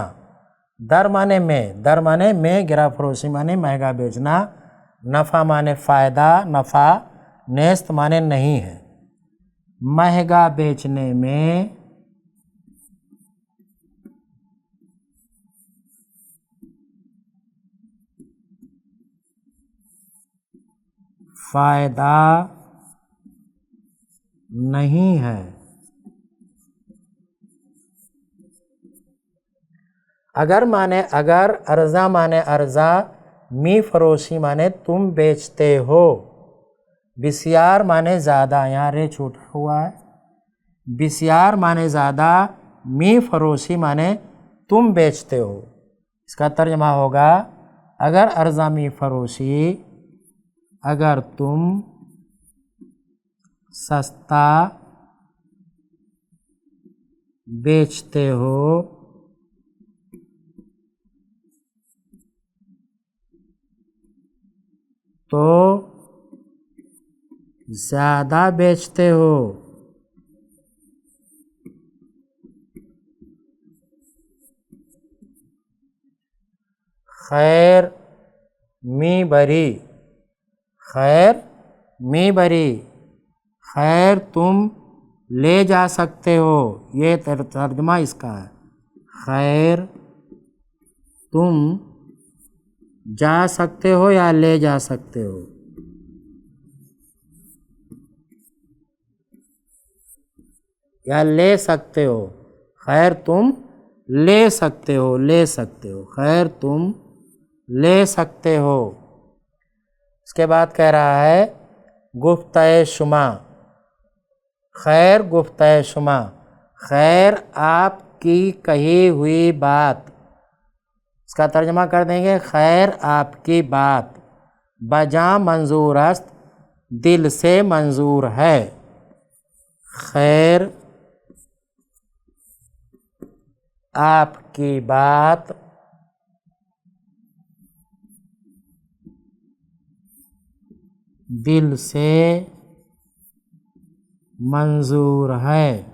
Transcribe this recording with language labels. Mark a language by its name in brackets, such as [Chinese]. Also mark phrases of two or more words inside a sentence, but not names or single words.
[Urdu] در مانے میں، در مانے میں، [Persian] گراں فروشی [Urdu] مانے مہنگا بیچنا، نفع مانے فائدہ، نفع، نیست مانے نہیں ہے، مہنگا بیچنے میں فائدہ نہیں ہے۔ اگر مانے اگر، ارزا مانے ارزا، [Persian] می فروشی [Urdu] مانے تم بیچتے ہو، بسیار مانے زیادہ، یہاں رے چھوٹا ہوا ہے، بسیار مانے زیادہ، [Persian] می فروشی [Urdu] مانے تم بیچتے ہو، اس کا ترجمہ ہوگا [Persian] اگر ارزا می فروشی، [Urdu] اگر تم سستا بیچتے ہو تو زیادہ بیچتے ہو، خیر [Persian] می بری، خیر می بری، [Urdu] خیر تم لے جا سکتے ہو، یہ ترجمہ اس کا ہے، خیر تم جا سکتے ہو یا لے جا سکتے ہو، یا لے سکتے ہو، خیر تم لے سکتے ہو، لے سکتے ہو، خیر تم لے سکتے ہو۔ اس کے بعد کہہ رہا ہے [Persian] گفتہ شما، خیر گفتہ شما، [Urdu] خیر آپ کی کہی ہوئی بات، اس کا ترجمہ کر دیں گے خیر آپ کی بات، [Persian] بجا منظور است، [Urdu] دل سے منظور ہے، خیر آپ کی بات دل سے منظور ہے۔